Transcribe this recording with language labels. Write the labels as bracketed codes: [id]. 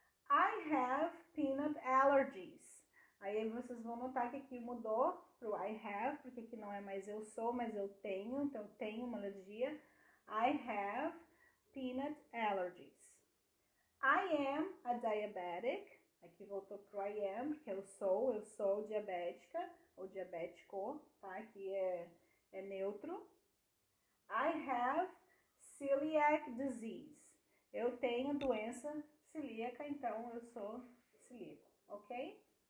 [en] I have peanut allergies. [pt] Aí vocês vão notar que aqui mudou pro I have, porque aqui não é mais eu sou, mas eu tenho. Então, eu tenho uma alergia. [en] I have peanut allergies. I am a diabetic. [pt] Aqui voltou pro I am, porque eu sou diabética, ou diabético, tá? Aqui é neutro. [en] I have celiac disease. [pt] Eu tenho doença celíaca, então eu sou celíaco, ok?